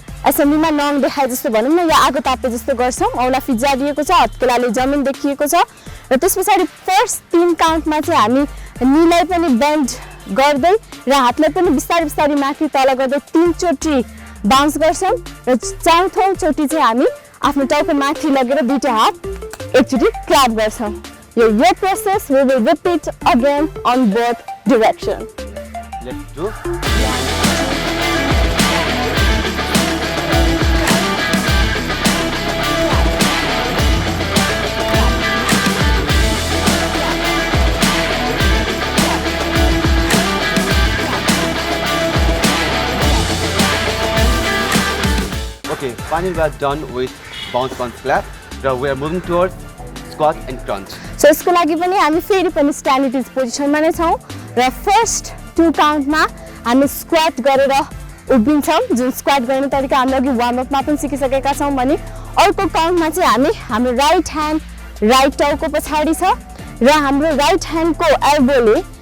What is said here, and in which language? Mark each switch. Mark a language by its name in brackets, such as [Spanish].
[Nepali] एसेम्बलीमा नङ देखाए जस्तो भनौँ न या आगो तापे जस्तो गर्छौँ औँला फिजारिएको छ हत्केलाले जमिन देखिएको छ र त्यस पछाडि फर्स्ट 3 काउन्टमा चाहिँ हामी निलाई पनि बेन्ड गर्दै र हातलाई पनि बिस्तारै बिस्तारै माथि तल गर्दै 3 चोटि बाउन्स गर्छौँ र चौथो चोटि चाहिँ हामी आफ्नो टाउको माथि लगेर दुईटा हात एकचोटि क्ल्याप गर्छौँ यो process [English] We will repeat again on both direction let's do Okay, finally we are done with bounce bounce clap. Now we are moving towards squat and crunch. [Nepali] So यसको लागि पनि हामी फेरि पनि स्ट्यान्डिटिज पोजिसनमा नै छौँ र फर्स्ट 2 काउन्टमा हामी स्क्वाट गरेर उभिन्छौँ जुन स्क्वाट गर्ने तरिका हामीले अघि वार्मअपमा पनि सिकिसकेका छौँ भने अर्को काउन्टमा चाहिँ हामी हाम्रो राइट ह्यान्ड राइट टाउको पछाडि छ र हाम्रो राइट ह्यान्डको एल्बोले